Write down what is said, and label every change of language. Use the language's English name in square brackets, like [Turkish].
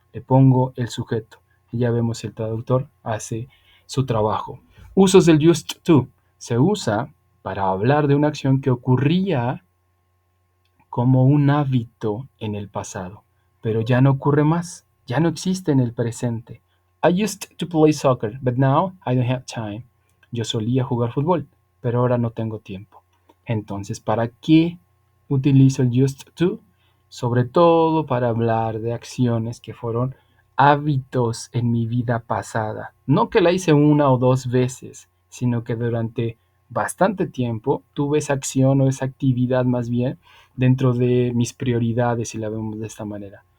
[Spanish] Le pongo el sujeto. Y ya vemos si el traductor hace su trabajo. Usos del used to. Se usa para hablar de una acción que ocurría como un hábito en el pasado, pero ya no ocurre más, ya no existe en el presente. [English] I used to play soccer, but now I don't have time. [Spanish] Yo solía jugar fútbol, pero ahora no tengo tiempo. Entonces, ¿para qué utilizo el used to? Sobre todo para hablar de acciones que fueron hábitos en mi vida pasada. No que la hice una o dos veces, sino que durante bastante tiempo tuve esa acción o esa actividad más bien dentro de mis prioridades, si la vemos de esta manera.